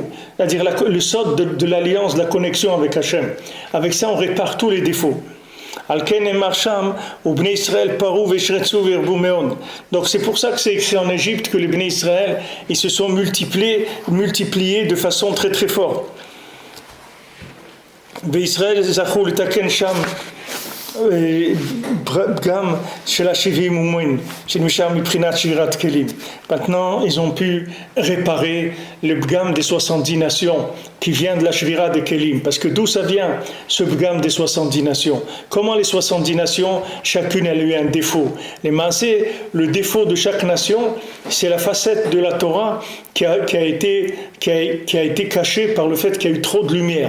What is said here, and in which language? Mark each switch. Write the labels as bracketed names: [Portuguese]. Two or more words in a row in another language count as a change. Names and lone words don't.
[French] C'est-à-dire le sod de l'alliance, de la connexion avec Hachem. Avec ça, on répare tous les défauts. Donc c'est pour ça que c'est écrit en Égypte que les Bnei Israël, ils se sont multipliés de façon très très forte. [Hebrew] בישראל זכו לתקן שם פגם של ה-70 אומרים, שנמשך מבחינת שבירת כלים. [French] Maintenant, ils ont pu réparer le bgam des 70 nations qui vient de la shvira des kelim. Parce que d'où ça vient, ce bgam des 70 nations? Comment les 70 nations, chacune a eu un défaut? Les maasé, le défaut de chaque nation, c'est la facette de la Torah qui a été cachée par le fait qu'il y a eu trop de lumière.